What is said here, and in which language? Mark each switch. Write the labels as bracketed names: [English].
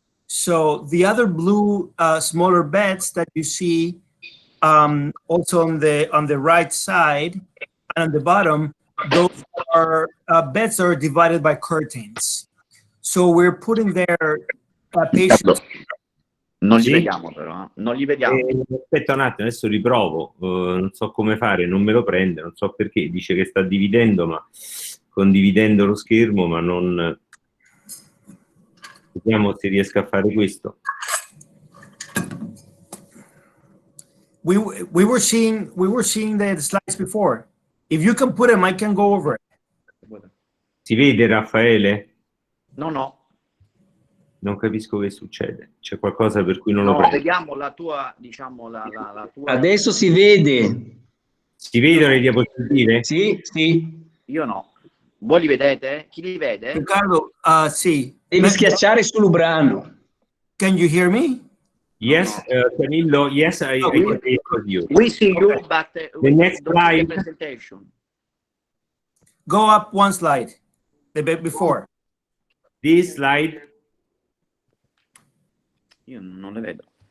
[English] So the other blue smaller beds that you see also on the right side and on the bottom, those are beds that are divided by curtains. So we're putting there patients. [Italian] Non li vediamo però, non li vediamo. Aspetta un attimo, adesso riprovo, non so come fare, non me lo prende, non so perché, dice che sta dividendo, ma condividendo lo schermo, ma non... Vediamo se riesco a fare questo. [English] We were seeing the slides before. If you can put them, I can go over it. [Italian] Si vede, Raffaele? No. Non capisco che succede. C'è qualcosa per cui non lo prendo. Vediamo la tua, la tua... Adesso si vede. Si vedono le diapositive? Sì. Io no. Voi li vedete? Chi li vede? Riccardo, sì. Devi schiacciare sull'ubrano. [English] Can you hear me? Yes, Camillo, yes, I can hear you. We see you, but the next slide. Presentation. Go up one slide, the bit before. This slide. [Italian] Io non le vedo.